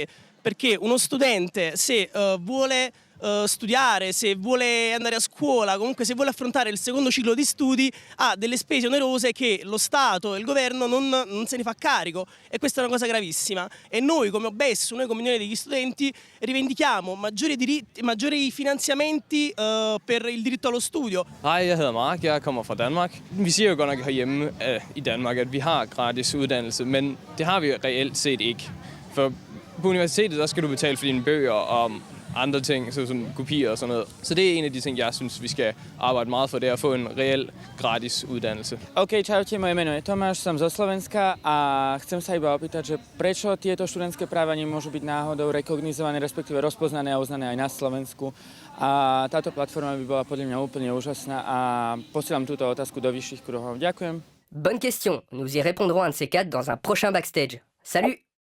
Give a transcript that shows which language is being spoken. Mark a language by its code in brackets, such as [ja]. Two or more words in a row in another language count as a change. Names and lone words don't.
[it] Perché uno studente, se vuole studiare, se vuole andare a scuola, comunque se vuole affrontare il secondo ciclo di studi, ha delle spese onerose che lo Stato e il governo non se ne fa carico, e questa è una cosa gravissima. E noi come OBES, noi come Unione degli Studenti, rivendichiamo maggiori diritti, maggiori finanziamenti per il diritto allo studio. [da] Hej, jeg hedder Mark, jeg kommer fra Danmark. Vi siger jo godt nok herhjemme i Danmark, at vi har gratis uddannelse, men det har vi reelt set ikke. For på universitetet, der skal du betale for dine bøger og andre ting, såsom kopier og sådan noget. Så det er en af de ting, jeg synes, vi skal arbejde meget for, det er at få en reel gratis uddannelse. [sk] OK, čaute, moje meno je Tomáš, som zo Slovenska a chcem sa iba opýtať, že prečo tieto študentské práva nemôžu byť náhodou rekognizované, respektíve rozpoznané a uznané aj na Slovensku. A táto platforma by bola podľa mňa úplne úžasná a posielam túto otázku do vyšších kruhov. Ďakujem. [fr] Bonne question, nous y répondrons un de ces quatre dans un prochain Backstage. Salut!